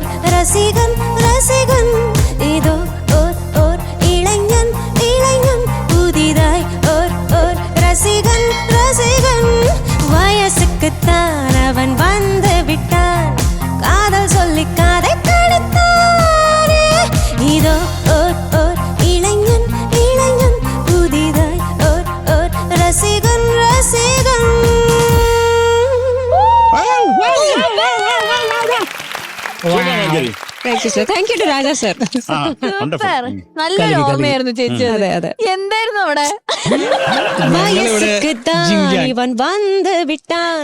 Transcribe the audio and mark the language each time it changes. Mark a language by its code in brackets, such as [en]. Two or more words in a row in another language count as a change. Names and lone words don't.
[ta] ரசிகன் ரசிகன் இதோ ஓர் ஓர் இளைஞன் இளைஞன் புதிதாய் ஓர் ஓர் ரசிகன் ரசிகன் வயசுக்குத்தான் அவன் வந்து விட்டான் காதல் சொல்லி கதை கடித்தானே இதோ ஓர் ஓர் இளைஞன் இளைஞன் புதிதாய் ஓர் ஓர் ரசிகன் ரசிகன். [ml] മഞ്ജരി [en] thank you to [ml] രാജാ സർ. സൂപ്പർ, നല്ലൊരു ഓർമ്മയായിരുന്നു ചേച്ചി. അതെ അതെ. എന്തായിരുന്നു അവിടെ? [ta] വയസ്സുക്കുത്താൻ ഇവൻ വന്ന് വിട്ടാൻ.